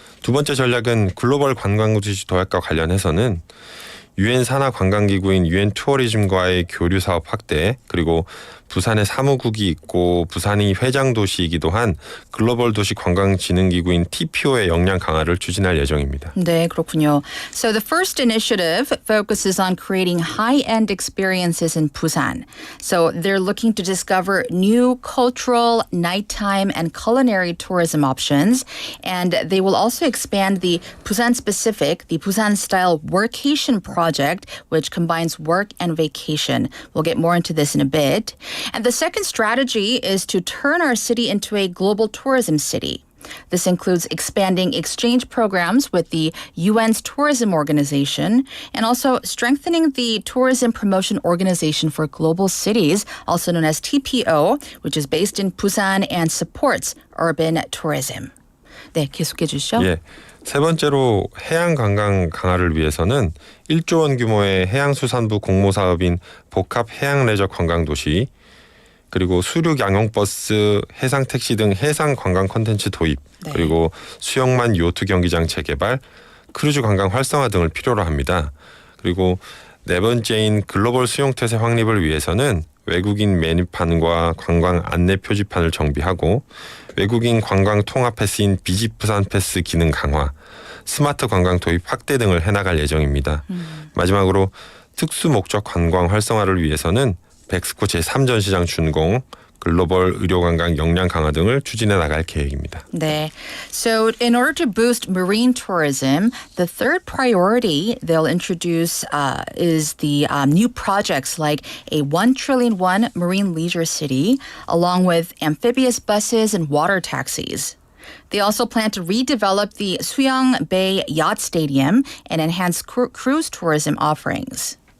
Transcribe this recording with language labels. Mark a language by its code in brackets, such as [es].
[ko] 두 번째 전략은 글로벌 관광도시 도약과 관련해서는 유엔 산하 관광기구인 유엔 투어리즘과의 교류 사업 확대, 그리고 부산에 사무국이 있고 부산이 회장 도시이기도 한 글로벌 도시 관광진흥기구인 TPO의 역량 강화를 추진할 예정입니다. 네, 그렇군요. [en] So the first initiative focuses on creating high-end experiences in Busan. So they're looking to discover new cultural, nighttime, and culinary tourism options. And they will also expand the Busan-specific, the Busan-style Workation project, which combines work and vacation. We'll get more into this in a bit. And the second strategy is to turn our city into a global tourism city. This includes expanding exchange programs with the UN's Tourism Organization and also strengthening the Tourism Promotion Organization for Global Cities, also known as TPO, which is based in Busan and supports urban tourism. [ko] 네, 계속해 주시죠. 예. 세 번째로 해양 관광 강화를 위해서는 1조 원 규모의 해양수산부 공모사업인 복합 해양 레저 관광도시, 그리고 수륙 양용버스, 해상택시 등 해상 관광 콘텐츠 도입, 네. 그리고 수영만 요트 경기장 재개발, 크루즈 관광 활성화 등을 필요로 합니다. 그리고 네 번째인 글로벌 수용태세 확립을 위해서는 외국인 메뉴판과 관광 안내 표지판을 정비하고 외국인 관광 통합 패스인 비집 부산 패스 기능 강화, 스마트 관광 도입 확대 등을 해나갈 예정입니다. 마지막으로 특수 목적 관광 활성화를 위해서는 백스코 제3전시장 준공, 글로벌 의료관광 역량 강화 등을 추진해 나갈 계획입니다. 네. [en] So in order to boost marine tourism, the third priority they'll introduce is the new projects like a 1 trillion won marine leisure city, along with amphibious buses and water taxis. They also plan to redevelop the Suyang Bay Yacht Stadium and enhance cruise tourism offerings.